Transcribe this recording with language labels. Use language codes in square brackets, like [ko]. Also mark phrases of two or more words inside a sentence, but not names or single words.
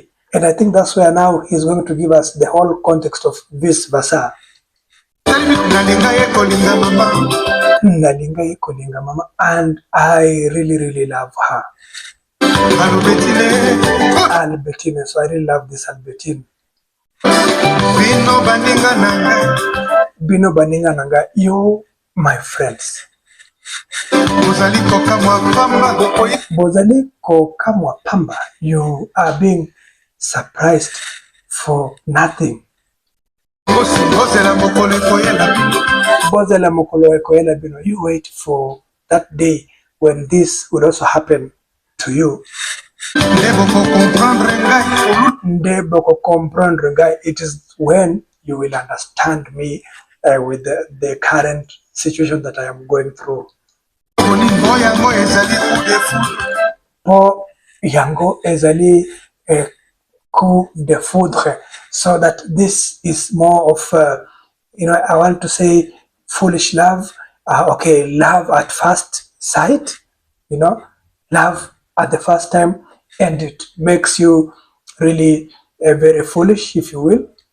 [en] And I think that's where now he's going to give us the whole context of vice versa. And I really love her. Albertine, so I really love this Albertine. [ln] Bino baninga nanga, [en] you, my friends. [ln] Bozaliko kamwa pamba. [en] You are being surprised for nothing. You wait for that day when this would also happen to you. It is when you will understand me with the current situation that I am going through. [ln] Po yango ezali [fr] coup de foudre. [en] So that this is more of, I want to say foolish love. Love at first sight, love at the first time, and it makes you really very foolish, if you will.